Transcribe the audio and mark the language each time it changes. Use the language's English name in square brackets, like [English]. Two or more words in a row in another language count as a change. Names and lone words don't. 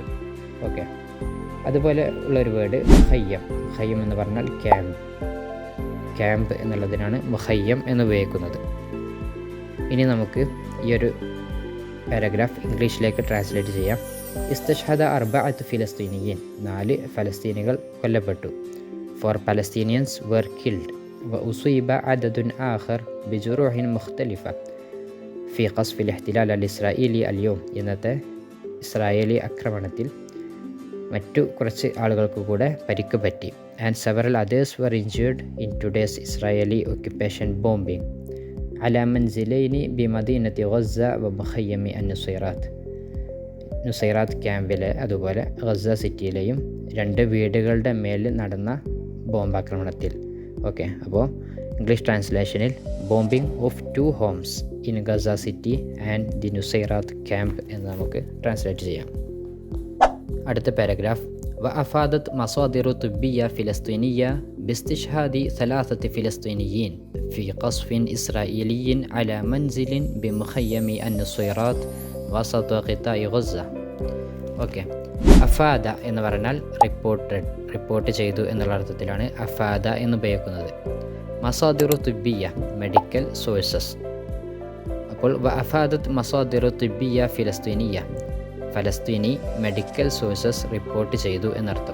[Malayalam] ഓക്കെ, അതുപോലെ ഉള്ളൊരു വേർഡ് മുഖയ്യം എന്ന് പറഞ്ഞാൽ ക്യാമ്പ് എന്നുള്ളതിനാണ് മുഖയ്യം എന്ന് ഉപയോഗിക്കുന്നത്. ഇനി നമുക്ക് ഈ ഒരു പാരഗ്രാഫ് ഇംഗ്ലീഷിലേക്ക് ട്രാൻസ്ലേറ്റ് ചെയ്യാം. [Arabic] استشهد 4 فلسطينيين, [Malayalam] 4 ഫലസ്തീനികൾ കൊല്ലപ്പെട്ടു. [English] 4 Palestinians were killed [Arabic] وأصيب عدد آخر بجروح مختلفة في قصف الاحتلال الإسرائيلي اليوم. [Malayalam] ഇന്നത്തെ ഇസ്രായേലി ആക്രമണത്തിൽ മറ്റു കുറച്ച് ആളുകൾക്ക് കൂടെ പരിക്ക് പറ്റി. [English] And several others were injured in today's Israeli occupation bombing [Arabic] على منزلين بمدينة غزة ومخيم النصيرات. [Malayalam] നുസൈറാത്ത് ക്യാമ്പിലെ അതുപോലെ ഗസ സിറ്റിയിലെയും 2 വീടുകളുടെ മേൽ നടന്ന ബോംബാക്രമണത്തിൽ. ഓക്കെ, അപ്പോൾ [English] English translation bombing of 2 homes in Gaza City and the Nuseirat camp [Malayalam] എന്ന് നമുക്ക് ട്രാൻസ്ലേറ്റ് ചെയ്യാം. അടുത്ത പാരഗ്രാഫ് [Arabic] وأفادت مصادر طبية فلسطينية باستشهاد 3 فلسطينيين في قصف إسرائيلي على منزل بمخيم النصيرات وسط قطاع غزة. [Malayalam] ഓക്കെ, അഫാദ എന്ന് പറഞ്ഞാൽ റിപ്പോർട്ട് ചെയ്തു എന്നുള്ള അർത്ഥത്തിലാണ് അഫാദ എന്ന് ഉപയോഗിക്കുന്നത്. [Arabic] مصادر طبية, [English] medical sources. [Malayalam] അപ്പോൾ [Arabic] وأفادت مصادر طبية فلسطينية, [Malayalam] ഫലസ്തീനി [English] medical sources [Malayalam] റിപ്പോർട്ട് ചെയ്തു എന്നർത്ഥം.